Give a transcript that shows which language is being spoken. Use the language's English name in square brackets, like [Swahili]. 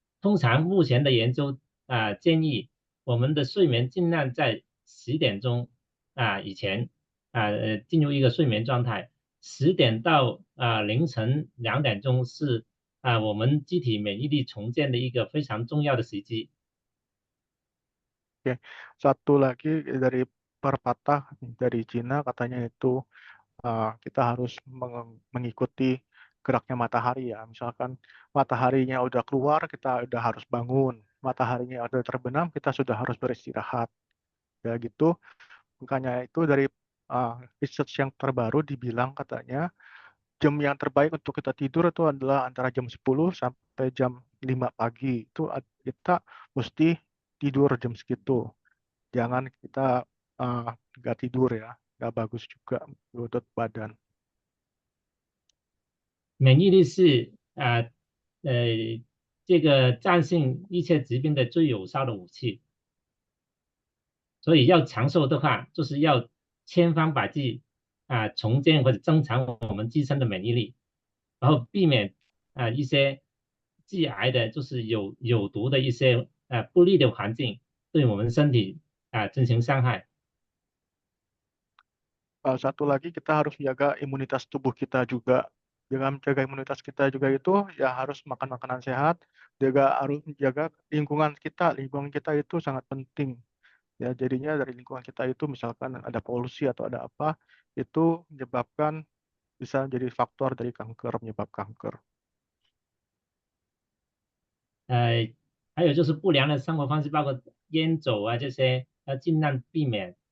[Chinese] 通常目前的研究建议我们的睡眠尽量在10点钟以前进入一个睡眠状态。 10点到凌晨2点钟是我们机体免疫力重建的一个非常重要的时机。 [Indonesian] Oke, satu lagi dari perpatah dari Cina katanya itu kita harus mengikuti geraknya matahari ya. Misalkan mataharinya udah keluar, kita udah harus bangun. Mataharinya udah terbenam, kita sudah harus beristirahat. Ya gitu. Makanya itu dari research yang terbaru dibilang katanya jam yang terbaik untuk kita tidur itu adalah antara jam 10 sampai jam 5 pagi. Itu kita mesti tidur jam segitu. Jangan kita nggak tidur ya, nggak bagus juga untuk badan. [Chinese] 免疫力是这个战胜一切疾病的最有效的武器。所以要长寿的话，就是要千方百计重建或者增强我们自身的免疫力，然后避免一些致癌的，就是有毒的一些不利的环境对我们身体进行伤害。 [Indonesian] Satu lagi kita harus jaga imunitas tubuh kita juga. Dengan menjaga imunitas kita juga itu ya harus makan makanan sehat, harus menjaga lingkungan kita. Lingkungan kita itu sangat penting. Ya, jadinya dari lingkungan kita itu misalkan ada polusi atau ada apa, itu bisa menjadi faktor dari penyebab kanker. [Chinese] 还有就是不良的生活方式，包括烟酒这些，要尽量避免。